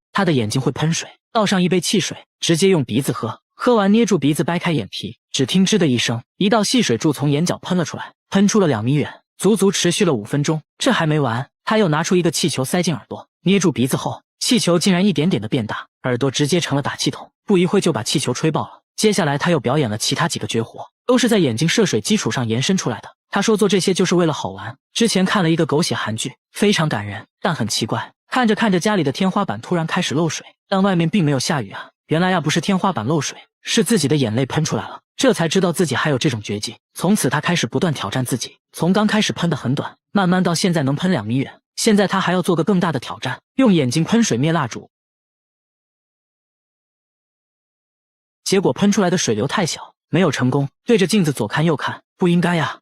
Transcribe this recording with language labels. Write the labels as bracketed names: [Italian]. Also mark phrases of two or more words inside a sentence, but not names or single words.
[Chinese] 他的眼睛會噴水，倒上一杯汽水，直接用鼻子喝，喝完捏住鼻子掰開眼皮，只聽吱的一聲，一道細水柱從眼角噴了出來，噴出了2米遠，足足持續了5分鐘。這還沒完，他又拿出一個氣球塞進耳朵，捏住鼻子後，氣球竟然一點點的變大，耳朵直接成了打氣筒，不一會就把氣球吹爆了。接下來他又表演了其他幾個絕活，都是在眼睛射水基礎上延伸出來的。他說做這些就是為了好玩。之前看了一個狗血韓劇，非常感人，但很奇怪，看着看着家裡的天花板突然開始漏水，但外面並沒有下雨啊。原來不是天花板漏水，是自己的眼淚噴出来了。這才知道自己還有這種絕技。從此他開始不斷挑戰自己，從剛開始噴得很短，慢慢到現在能噴2米遠。現在他還要做個更大的挑戰，用眼睛噴水滅蠟燭。結果噴出來的水流太小，沒有成功，對着鏡子左看右看，不應該呀。